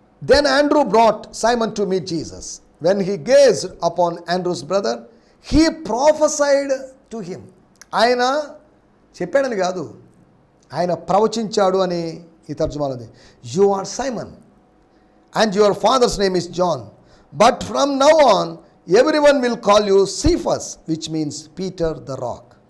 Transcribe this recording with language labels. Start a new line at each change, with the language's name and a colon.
English: Then Andrew brought Simon to meet Jesus. When he gazed upon Andrew's brother, he prophesied to him.
Telugu: ఆయన చెప్పాడని కాదు, ఆయన ప్రవచించాడు అని ఈ తర్జుమాలో ఉంది.
English: You are Simon and your father's name is John. But from now on, everyone will call you Cephas, which means Peter the rock.